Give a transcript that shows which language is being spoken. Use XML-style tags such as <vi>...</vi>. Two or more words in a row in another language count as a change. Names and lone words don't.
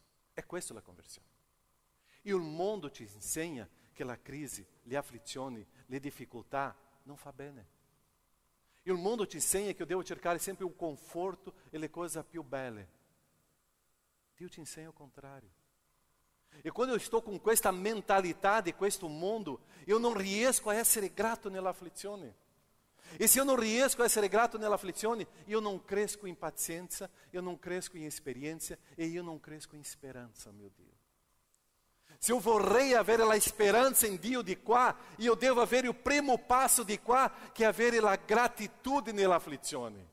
<it>È questa la conversione. E il mondo ci insegna che la crisi, le afflizioni, le difficoltà non fa bene. E il mondo ci insegna che io devo cercare sempre il conforto e le cose più belle. Dio ti insegna il contrario. E quando</it> <pt>eu estou</pt> <it>com questa mentalità di questo mondo, eu non riesco a essere grato nell'afflizione. E se eu non riesco a essere grato nell'afflizione, io non cresco in pazienza, io non cresco in esperienza e io non cresco in speranza, mio Dio. Se eu vorrei avere la speranza in Dio di qua, io devo avere il primo passo di qua, che è avere la gratitudine nell'afflizione.</it>